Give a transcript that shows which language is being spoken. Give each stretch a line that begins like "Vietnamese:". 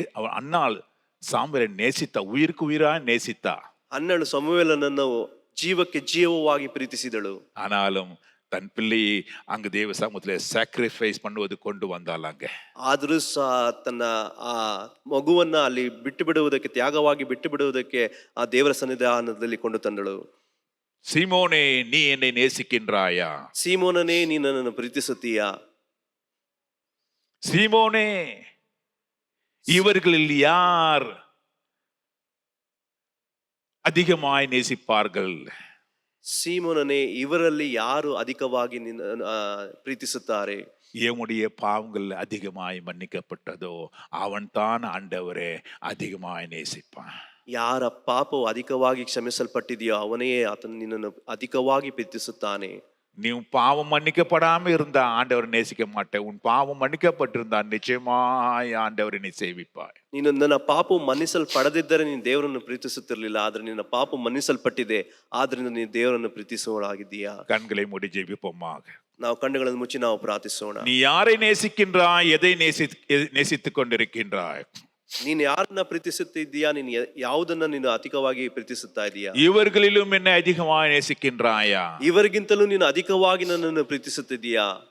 Tamil: அண்ணாள் சாமுவேலை நேசித்தா, உயிருக்கு உயிரா நேசித்தா.
Kannada: அண்ணಳು ಸಮುವೇಲನನ್ನು ಜೀವಕ್ಕೆ ಜೀವವಾಗಿ ಪ್ರೀತಿಸಿದಳು.
Tamil: ஆனாலும் தன் பிள்ளையை அங்கு தேவ சமூகத்திலே சாக்ரிஃபைஸ் பண்ணுவது கொண்டு வந்தாளாங்க.
Kannada: ಆದರೂ ಸಹ ತನ್ನ ಆ ಮಗುವನ್ನ ಅಲ್ಲಿ ಬಿಟ್ಟು ಬಿಡುವುದಕ್ಕೆ, ತ್ಯಾಗವಾಗಿ ಬಿಟ್ಟು ಬಿಡುವುದಕ್ಕೆ ಆ ದೇವರ ಸನ್ನಿಧಾನದಲ್ಲಿ ಕೊಂಡು ತಂದಳು.
Tamil: சீமோனே, நீ என்னை நேசிக்கின்றாயா?
Kannada: ಸೀಮೋನನೇ, ನೀನು ನನ್ನನ್ನು ಪ್ರೀತಿಸುತ್ತೀಯಾ?
Tamil: சீமோனே, இவர்களில் யார் அதிகமாய் நேசிப்பார்கள்?
Kannada: சீமோனனே, ಇವರಲ್ಲಿ ಯಾರು ಅಧಿಕವಾಗಿ ಪ್ರೀತಿಸುತ್ತಾರೆ?
Tamil: எவனுடைய பாவங்கள் அதிகமாய் மன்னிக்கப்பட்டதோ அவன் தான் ஆண்டவரே அதிகமாய் நேசிப்பான்.
Kannada: ಯಾರ ಪಾಪವು ಅಧಿಕವಾಗಿ ಕ್ಷಮಿಸಲ್ಪಟ್ಟಿದೆಯೋ ಅವನೇ ಆತನು ನಿನ್ನನ್ನು ಅಧಿಕವಾಗಿ ಪ್ರೀತಿಸುತ್ತಾನೆ.
Tamil: நீ உன் பாவம் மன்னிக்கப்படாம இருந்தா ஆண்டவர் நேசிக்க மாட்டேன். உன் பாவம் மன்னிக்கப்பட்டிருந்தா நிச்சயமாய் ஆண்டவரை நீ சேவிப்பாய்.
Kannada: ನೀನು ನನ್ನ ಪಾಪವು ಮನ್ನಿಸಲ್ಪಡದಿದ್ದರೆ ನೀನು ದೇವರನ್ನು ಪ್ರೀತಿಸುತ್ತಿರಲಿಲ್ಲ. ಆದ್ರೆ ನಿನ್ನ ಪಾಪ ಮನ್ನಿಸಲ್ಪಟ್ಟಿದೆ, ಆದ್ರಿಂದ ನೀನು ದೇವರನ್ನು ಪ್ರೀತಿಸುವವರಾಗಿದ್ದೀಯಾ?
Tamil: கண்களை மூடி ஜெபிப்போமாக.
Kannada: ನಾವು ಕಣ್ಣುಗಳನ್ನು ಮುಚ್ಚಿ ನಾವು ಪ್ರಾರ್ಥಿಸೋಣ.
Tamil: நீ யாரை நேசிக்கின்றாய்? எதை நேசித்துக் கொண்டிருக்கின்றாய்?
Kannada: ನೀನು ಯಾರನ್ನ ಪ್ರೀತಿಸುತ್ತಿದ್ದೀಯಾ? ನೀನು ಯಾವುದನ್ನ ನೀನು ಅಧಿಕವಾಗಿ ಪ್ರೀತಿಸುತ್ತಾ ಇದೀಯಾ?
Tamil: இவர்களிலும் என்னை அதிகமாய் நேசிக்கின்றாயா?
Kannada: ಇವರಿಗಿಂತಲೂ ನೀನು ಅಧಿಕವಾಗಿ ನನ್ನನ್ನು ಪ್ರೀತಿಸುತ್ತಿದ್ದೀಯಾ?